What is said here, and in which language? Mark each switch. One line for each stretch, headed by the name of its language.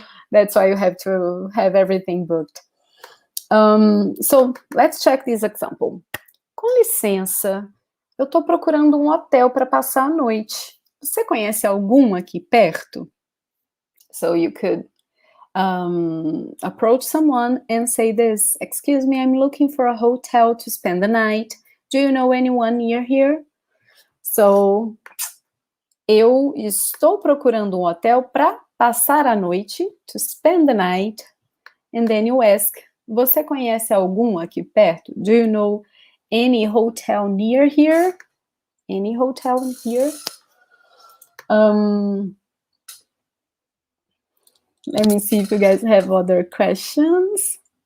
English: That's why you have to have everything booked. So let's check this example.
Portuguese: Com licença, eu estou procurando um hotel para passar a noite. Você conhece algum aqui perto?
English: So you could approach someone and say this: excuse me, I'm looking for a hotel to spend the night. Do you know anyone near here?
Portuguese: So, eu estou procurando um hotel para passar a noite,
English: to spend the night. And then you ask,
Portuguese: você conhece algum aqui perto?
English: Do you know any hotel near here? Any hotel here? Let me see if you guys have other questions.